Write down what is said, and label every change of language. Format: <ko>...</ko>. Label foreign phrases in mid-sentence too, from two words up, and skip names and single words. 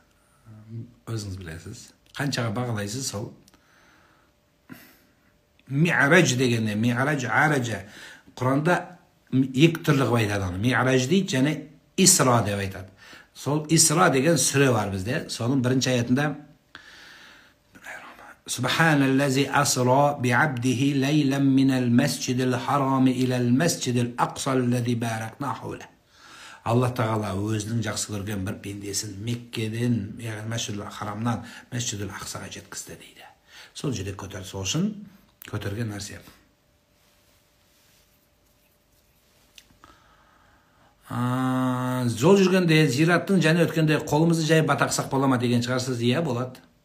<kk>Қаншаға бағалайсыз сол? Ми'радж дегенде, ми'радж, араджа. Құранда екі түрлі қып айтады оны. Ми'радж дейді, және Исра деп айтады. Сол Исра деген сүре бар бізде. Соның бірінші аятында</kk> <ar>سبحان الله أسرى بعبده ليلا من المسجد الحرام إلى المسجد الأقصى الذي باركنا حوله.</ar> <kk>Allah Tağala өзінің жақсы көрген бір пендесін Меккеден, яғни Мәсжидул Харамнан Мәсжидул Ақсаға жеткізді дейді. Сол жерде көтерді, сол үшін көтерген нәрсе. Жол жүргенде, зираттың және өткенде қолымызды жай батақсақ бола ма деген шығарсыз, иә болады.</kk>